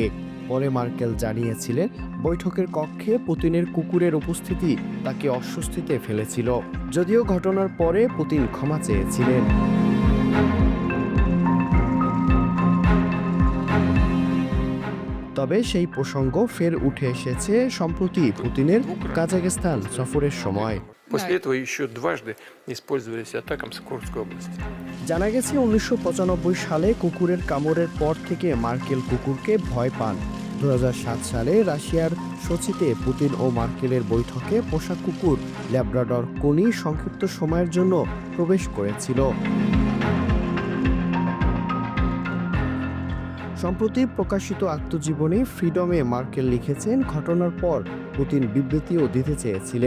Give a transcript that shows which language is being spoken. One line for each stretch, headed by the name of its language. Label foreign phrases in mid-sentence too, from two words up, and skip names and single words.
Bangla: পরে মার্কেল জানিয়েছিলেন, বৈঠকের কক্ষে পুতিনের কুকুরের উপস্থিতি তাকে অস্বস্তিতে ফেলেছিল। যদিও ঘটনার পরে পুতিন ক্ষমা চেয়েছিলেন। তবে সেই প্রসঙ্গ ফের উঠে এসেছে সম্প্রতি পুতিনের কাজাখস্তান সফরের সময়।
Russian: После этого еще дважды использовались атакам в Курской области.
Bangla: জানা গেছে 1995 সালে কুকুরের কামড়ের পর থেকে মার্কেল কুকুরকে ভয় পান। 2007 সালে রাশিয়ার সোচিতে পুতিন ও মার্কেলের বৈঠকে পোষা কুকুর ল্যাব্রাডর কোনি সংক্ষিপ্ত সময়ের জন্য প্রবেশ করেছিল। সম্প্রতি প্রকাশিত আত্মজীবনী ফ্রিডমে মার্কেল লিখেছেন, ঘটনার পর পুতিন বিবৃতিও দিতে চেয়েছিলেন।